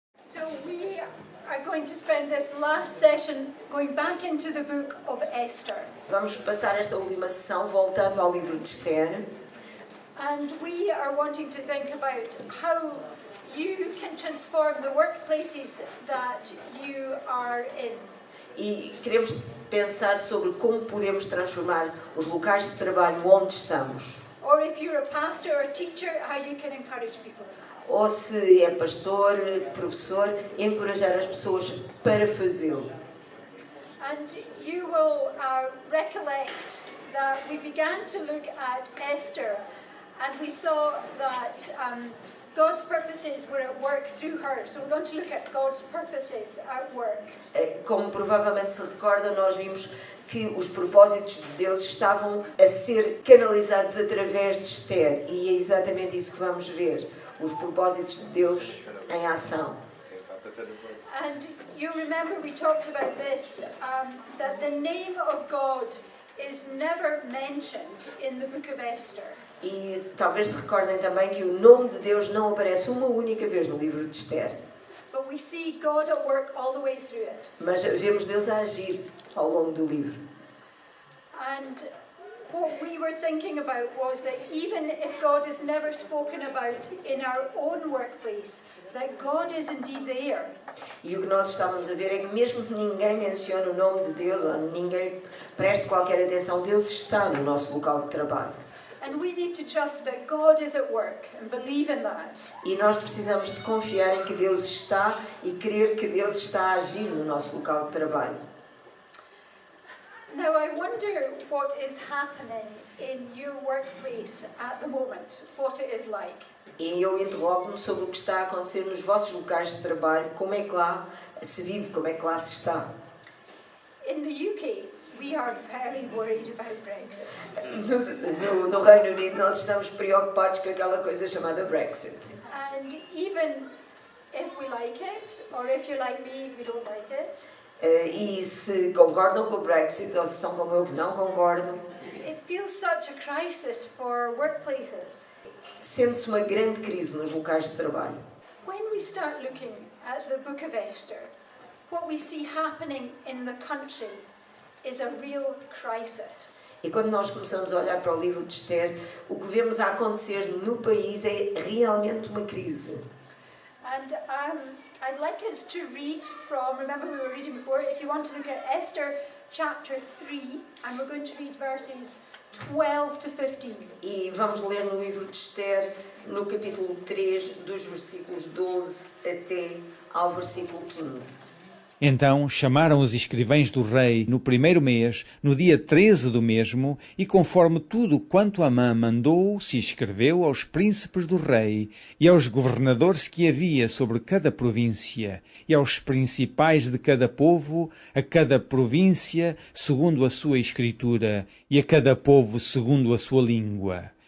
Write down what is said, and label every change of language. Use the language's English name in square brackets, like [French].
[English] So we are going to spend this last session going back into the book of Esther. [Portuguese] Vamos passar esta última sessão voltando ao livro de Esther. [English] And we are wanting to think about how you can transform the workplaces that you are in. [Portuguese] E queremos pensar sobre como podemos transformar os locais de trabalho onde estamos. [English] Or if you're a pastor or a teacher, how you can encourage people in that. [Portuguese] Ou se é pastor, professor, encorajar as pessoas para fazê-lo. [English] And you will recollect that we began to look at Esther, and we saw that God's purposes were at work through her. So we're going to look at God's purposes at work. [Portuguese] Como provavelmente se recorda, nós vimos que os propósitos de Deus estavam a ser canalizados através de Esther. E é exatamente isso que vamos ver. Os propósitos de Deus em ação. [English] And you remember we talked about this, that the name of God is never mentioned in the book of Esther. [Portuguese] E talvez se recordem também que o nome de Deus não aparece uma única vez no livro de Esther. [English] But we see God at work all the way through it. [Portuguese] Mas vemos Deus a agir ao longo do livro. [English] And what we were thinking about was that even if God is never spoken about in our own workplace, that God is indeed there. [Portuguese] E o que nós estávamos a ver é que mesmo que ninguém mencione o nome de Deus ou ninguém preste qualquer atenção, Deus está no nosso local de trabalho. [English] And we need to trust that God is at work and believe in that. [Portuguese] E nós precisamos de confiar em que Deus está e crer que Deus está a agir no nosso local de trabalho. [English] Now I wonder what is happening in your workplace at the moment, what it is like. [Portuguese] E eu interrogo-me sobre o que está a acontecer nos vossos locais de trabalho, como é que lá se vive, como é que lá se está. [English] In the UK, we are very worried about Brexit. [Portuguese] No Reino Unido nós estamos preocupados com aquela coisa chamada Brexit. [English] And even if we like it, or if you're like me, we don't like it. [Portuguese] E se concordam com o Brexit ou se são como eu que não concordam, [English] It feels such a crisis for workplaces. [Portuguese] sente-se uma grande crise nos locais de trabalho. [English] When we start looking at the book of Esther, what we see happening in the country is a real crisis. [Portuguese] E quando nós começamos a olhar para o livro de Esther, o que vemos a acontecer no país é realmente uma crise. [English] And I'd like us to read from, remember we were reading before, if you want to look at Esther chapter 3, and we're going to read verses 12 to 15. [Portuguese] E vamos ler no livro de Esther, no capítulo 3, dos versículos 12 até ao versículo 15. Então chamaram os escrivães do rei no primeiro mês, no dia 13 do mesmo, e conforme tudo quanto Amã mandou, se escreveu aos príncipes do rei, e aos governadores que havia sobre cada província, e aos principais de cada povo, a cada província segundo a sua escritura, e a cada povo segundo a sua língua.